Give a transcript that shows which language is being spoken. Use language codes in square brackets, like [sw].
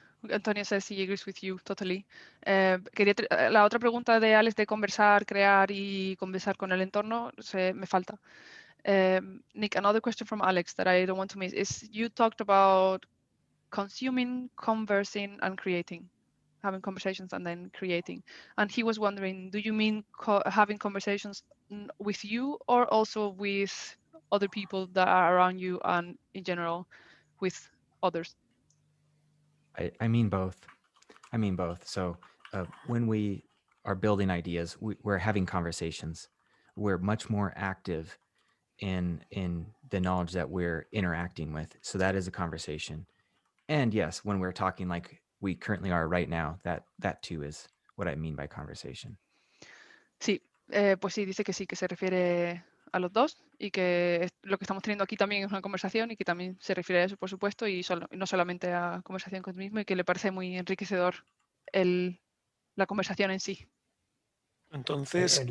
[en] Antonio says he agrees with you totally. [es] La otra pregunta de Alex de conversar, crear y conversar con el entorno me falta. [en] Nick, another question from Alex that I don't want to miss is you talked about consuming, conversing, and creating, having conversations and then creating. And he was wondering, do you mean having conversations with you or also with other people that are around you and in general with others? I mean both. I mean both. So when we are building ideas, we're having conversations. We're much more active in the knowledge that we're interacting with. So that is a conversation. And yes, when we're talking like we currently are right now, that too is what I mean by conversation. [es] Sí, pues sí, dice que sí, que se refiere a los dos y que lo que estamos teniendo aquí también es una conversación y que también se refiere a eso, por supuesto, y no solamente a conversación con el mismo y que le parece muy enriquecedor la conversación en sí. Entonces,